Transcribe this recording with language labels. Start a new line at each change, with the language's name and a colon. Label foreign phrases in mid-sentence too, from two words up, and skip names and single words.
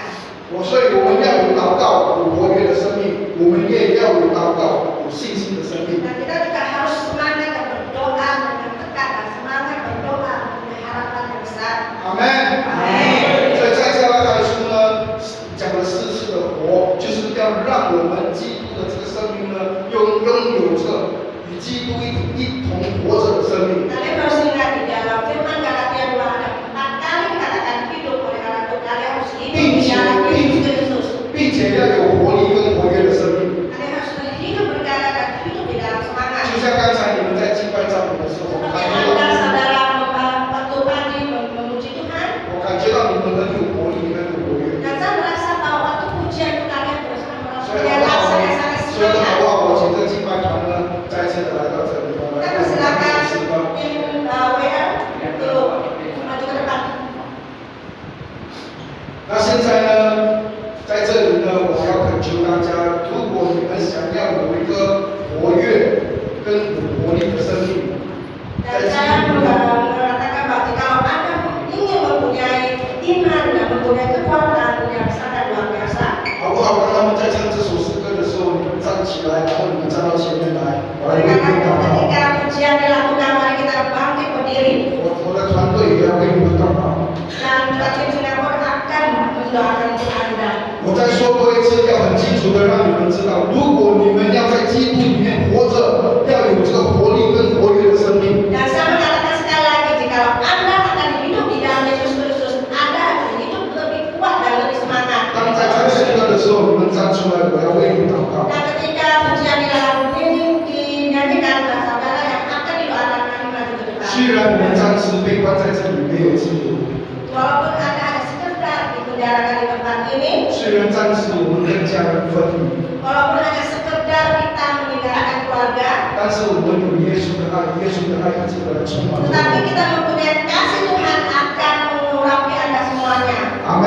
Chinese: 所以我们要有祷告，有活跃的生命，我们也要有祷告，有信心的生命。
Indonesian: Dan kita juga harus semangat dan berdoa dengan tekat dan semangat berdoa mempunyai harapan yang besar.
Chinese: 阿门。所以在加拉太书呢，讲了4次的活，就是要让我们基督的这个生命呢，拥有这个与基督一同活着的生命。
Indonesian: Kalian harus ingat di dalam firman Galatia 2 ada 4 kali dikatakan hidup, oleh karena itu kalian harus hidup di dalam Yesus Kristus.
Chinese: 并且要有活力跟活跃的生命。
Indonesian: Kalian harus hidup bergairah dan hidup di dalam semangat.
Chinese: 像刚才你们在敬拜赞美的时候，我
Indonesian: Seperti
Chinese: 感觉
Indonesian: Anda
Chinese: 到，
Indonesian: saudara waktu pagi memuji Tuhan,
Chinese: 我感觉到你们很有活力，很有活跃。
Indonesian: dan saya merasa bahwa waktu pujian itu kalian bersama
Chinese: 所以
Indonesian: punya
Chinese: 好不
Indonesian: rasa
Chinese: 好？
Indonesian: yang sangat
Chinese: 所以好
Indonesian: semangat.
Chinese: 不好？我请这敬拜团呢，再次的来到这里，
Indonesian: Kita persilakan tim WR untuk maju ke depan.
Chinese: 那现在呢，在这里呢，我要恳求大家，如果你们想要有一个活跃跟有活力的生命，
Indonesian: Dan saya mengatakan bahwa kalau Anda ingin mempunyai iman dan mempunyai kekuatan yang sangat luar biasa,
Chinese: 好不好？当他们在唱这首诗歌的时候，你们站起来，然后你们站到前面来，我来为你
Indonesian: karena
Chinese: 们祷告。
Indonesian: ketika pujian dilakukan, mari kita bangkit berdiri.
Chinese: 我的团队也要为你们祷告。
Indonesian: Dan tim Singapura akan mendoakan untuk Anda.
Chinese: 我再说多一次，要很清楚的让你们知道，如果你们要在基督里面活着，要有这个活力跟活跃的生命。
Indonesian: Dan saya mengatakan sekali lagi, jika Anda akan hidup di dalam Yesus Kristus, Anda akan hidup lebih kuat dan lebih semangat.
Chinese: 当在唱诗歌的时候，你们站出来，我要为你们祷告。
Indonesian: Dan ketika pujian dinyanyikan, saudara yang akan didoakan kami maju ke depan.
Chinese: 虽然我们暂时被关在这里没有自由，
Indonesian: Walaupun Anda hanya sekedar dipenjarakan di tempat ini,
Chinese: 虽然暂时我们跟家人分离，
Indonesian: walaupun hanya sekedar kita meninggalkan keluarga,
Chinese: 但是我们有耶稣的爱，耶稣的爱一直的来充满着我
Indonesian: tetapi
Chinese: 们。
Indonesian: kita mempunyai kasih Tuhan akan mengurapi Anda semuanya.
Chinese: 阿门。